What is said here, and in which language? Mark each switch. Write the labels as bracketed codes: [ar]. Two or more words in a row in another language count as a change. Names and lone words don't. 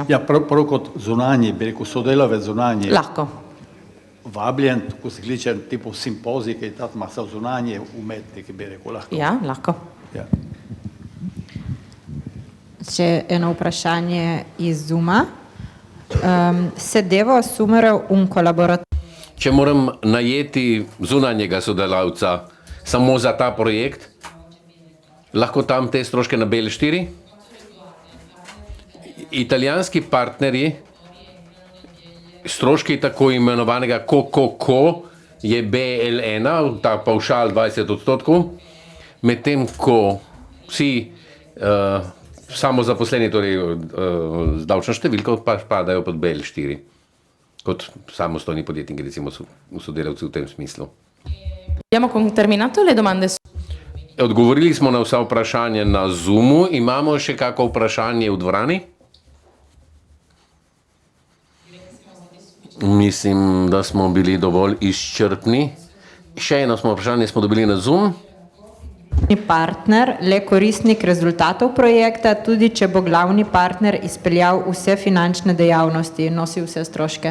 [sl] Ja, prav kot zunanji, bi rekel, sodelavec zunanji. Lahko. Vabljen, ko se kliče tipu simpozij, ki tam so zunanji umetniki, bi rekel, lahko. Ja, lahko. Ja. Še eno vprašanje iz Zooma. [it] Se devo assumere un collaboratore? [sl] Če moram najeti zunanjega sodelavca samo za ta projekt, lahko tam te stroške na BL4? Italijanski partnerji, stroški tako imenovanega KOKOKO je BL1, ta pavšal 20%, medtem ko vsi samozaposleni, torej z davčno številko, pa spadajo pod BL4, kot samostojni podjetniki, recimo sodelavci v tem smislu. [it] Abbiamo terminato le domande? [sl] Odgovorili smo na vsa vprašanja na Zoomu, imamo še kako vprašanje v dvorani? Mislim, da smo bili dovolj izčrpni. Še eno vprašanje smo dobili na Zoom. Partner, le koristnik rezultatov projekta, tudi če bo glavni partner izpeljal vse finančne dejavnosti in nosil vse stroške?